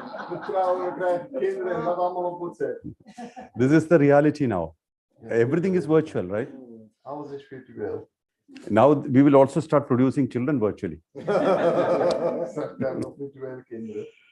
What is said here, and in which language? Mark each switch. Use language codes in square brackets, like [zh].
[nl] We trouwen, we krijgen kinderen en dat allemaal op WhatsApp. [en] This is the reality now. Everything is virtual, right? [nl] Alles is virtueel. [en] Now we will also start producing children virtually. [nl] Straks krijgen we nog virtuele kinderen.